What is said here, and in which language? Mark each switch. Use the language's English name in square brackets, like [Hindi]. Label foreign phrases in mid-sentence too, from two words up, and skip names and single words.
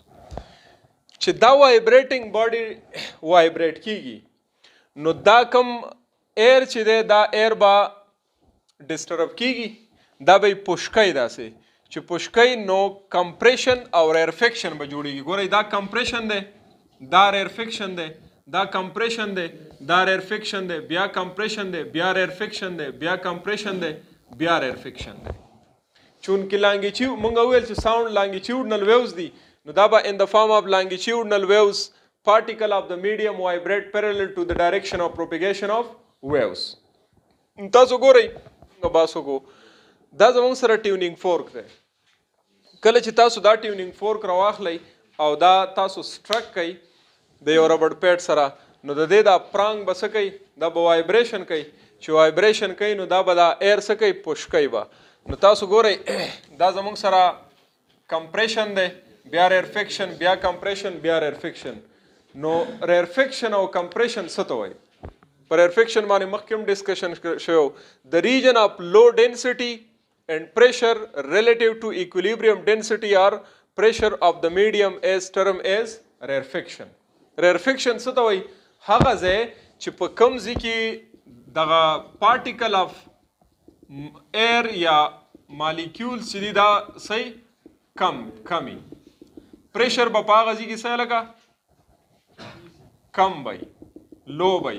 [Pashto] چې دا وایبریټنګ باډي وایبریټ کیږي نو دا کم ایر چې دی دا ایر به ډسټرب کیږي، دا به یې پوشکوي داسې چې پوشکوي نو کمپریشن او ریرفیکشن به جوړیږي. ګورئ دا کمپریشن دی، دا ریرفیکشن دی، دا کمپریشن دی، دا ریرفیکشن دی، بیا کمپریشن دی، بیا ریرفیکشن دی، بیا کمپریشن دی، بیا ریرفیکشن دی. چونکې لانګیچیوډ مونږ ویل چې ساوند [English] longitudinal waves [Pashto] دي نو دا به [English] in the form of longitudinal waves particle of the medium vibrate parallel to the direction of propagation of waves. [Pashto] تاسو ګورئ باسو کو دا زموږ سره [English] tuning fork [Pashto] دی. کله چې تاسو دا [English] tuning fork [Pashto] راواخلئ او دا تاسو سټرک کوئ د یو [English] rubber pad [Pashto] سره نو د دې دا پرانګ به څه کوي؟ دا به وایبریشن کوي. چې وایبریشن کوي نو دا به دا ایر څه کوي؟ پوش کوي به. نو تاسو ګورئ دا زموږ سره کمپریشن دی، بیا ریرفیکشن، بیا کمپریشن، بیا ریرفیکشن. نو ریرفیکشن او کمپریشن څه ته وایي؟ په ریرفیکشن باندې مخکې هم ډسکشن شوی [English] the region of low density and pressure relative to equilibrium density or pressure of the medium is termed as rarefaction. [Pashto] ریرفیکشن څه ته وایي؟ هغه ځای چې په کوم ځای کې دغه [English] particle of air [Pashto] یا مالیکیول چې دي دا صحیح کمی پریشر به په هغه ځای کې څه لکه کم وي، لو وي.